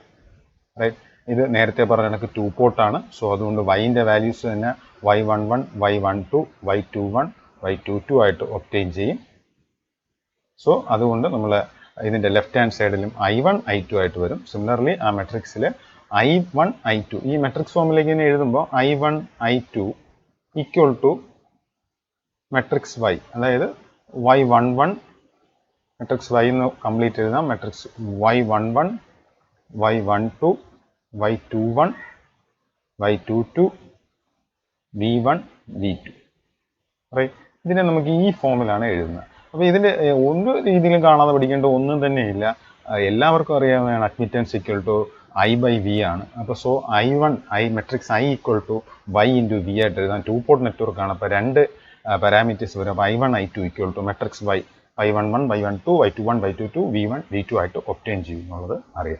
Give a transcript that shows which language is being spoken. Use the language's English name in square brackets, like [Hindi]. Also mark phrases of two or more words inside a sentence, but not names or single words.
[English] Right? This is 2 port. So, Y in the values Y11, Y12, Y21, Y22 obtain. So, that is the left hand side I1, I2. Similarly, this matrix I1, I2. This matrix formula I1, I2 equal to matrix Y. That is Y11 matrix Y complete matrix Y11, Y12, Y21, Y22, V1, V2. Right? This is the formula. This is one [Malayalam] എല്ലാവർക്കും അറിയാവുന്നതാണ് [English] admittance equal to I by V ആണ്. അപ്പോൾ so matrix I equal to Y into V [Malayalam] ആയിട്ട് എഴുതാൻ [English] 2 port network ആണ്. [Malayalam] അപ്പോൾ രണ്ട് പാരാമീറ്റേഴ്സ് വരും. അപ്പോൾ I1 I2 [English] equal to matrix [Malayalam] y11 y12 y21 y22 v1 v2 ആയിട്ട് ഒബ്റ്റെയിൻ ചെയ്യും എന്നുള്ളത് അറിയാം.